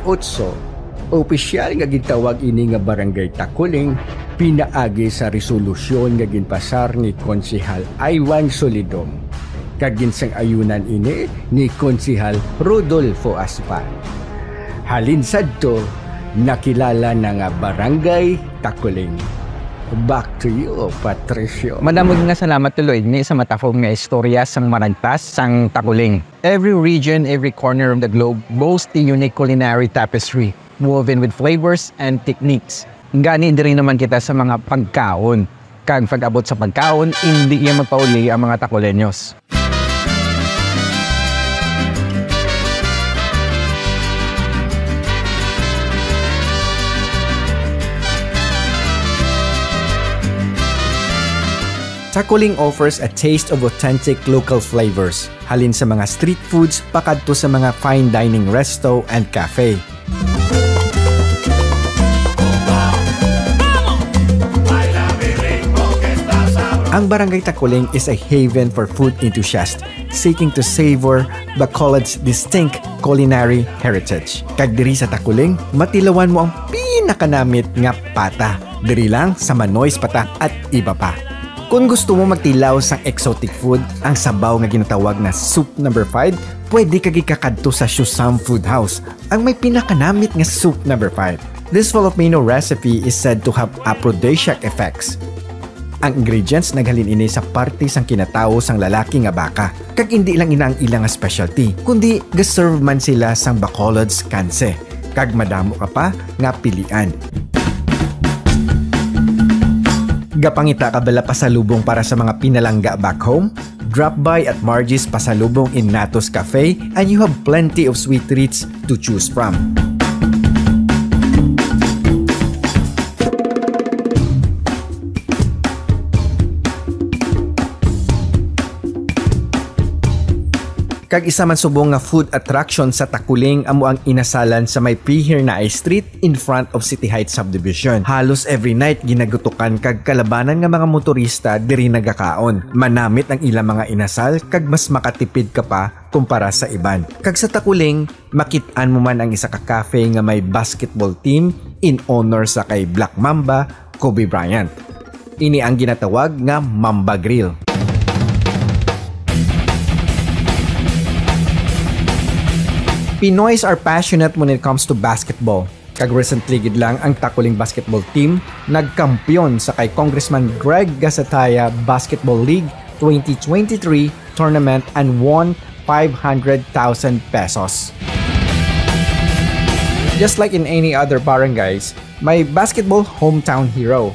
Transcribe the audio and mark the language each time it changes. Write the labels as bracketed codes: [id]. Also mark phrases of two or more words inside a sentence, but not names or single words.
[hil] Opisyal nga gitawag ini nga Barangay Takuling pinaagi sa resolusyon nga ginpasar ni Konsehal Ivan Solidom kag ginsang ayunan ini ni Konsehal Rodolfo Aspan. Halin sadto nakilala na nga Barangay Takuling. [en] Back to you, Patricio. [hil] Madamog nga salamat tuloy ni sa matafong nga istorya sang maragtas sang Takuling. [en] Every region, every corner of the globe boasts a unique culinary tapestry woven with flavors and techniques. [hil] Gani din naman kita sa mga pagkaon. Kag pag-abot sa pagkaon, hindi iya magpauli ang mga Takulenyos. [en] Takuling offers a taste of authentic local flavors, [hil] halin sa mga [en] street foods [hil] pakadto sa mga [en] fine dining resto and cafe. Ang Barangay Takuling is a haven for food enthusiasts seeking to savor Bacolod's distinct culinary heritage. [hil] Kag diri sa Takuling, matilawan mo ang pinakanamit nga pata. Diri lang sa Manoy's Pata at iba pa. Kung gusto mo magtilaw sa [en] exotic food, [hil] ang sabaw nga ginatawag na Soup No. 5, pwede kag ikakadto sa Shusam Food House, ang may pinakanamit nga Soup No. [en] 5. This Filipino recipe is said to have aphrodisiac effects. [hil] Ang ingredients naghalin ini sa parte sang kinatawo sang lalaki nga baka, kag hindi lang ina ang ilang specialty, kundi gaserve man sila sang Bacolod's kanse, kag madamo ka pa nga pilian. Gapangita kabala pasalubong para sa mga pinalangga [en] back home? Drop by at Margie's Pasalubong in Natos Cafe and you have plenty of sweet treats to choose from. [hil] Kag isa man subong nga [en] food attraction [hil] sa Takuling amo ang inasalan sa may Pier na Street [en] in front of [hil] City Heights Subdivision. Halos [en] every night [hil] ginagutukan kag kalabanan nga mga motorista diri nagakaon. Manamit ang ilang mga inasal kag mas makatipid ka pa kumpara sa iban. Kag sa Takuling, makit-an mo man ang isa ka cafe nga may basketball team [en] in honor [hil] sa kay Black Mamba, Kobe Bryant. Ini ang ginatawag nga Mamba Grill. [en] Pinoys are passionate when it comes to basketball. [hil] Kag recently gid lang ang Takuling [en] basketball team [hil] nagkampiyon sa kay Congressman Greg Gasataya Basketball League 2023 [en] tournament and won 500,000 pesos. Just like in any other barangays, may basketball hometown hero.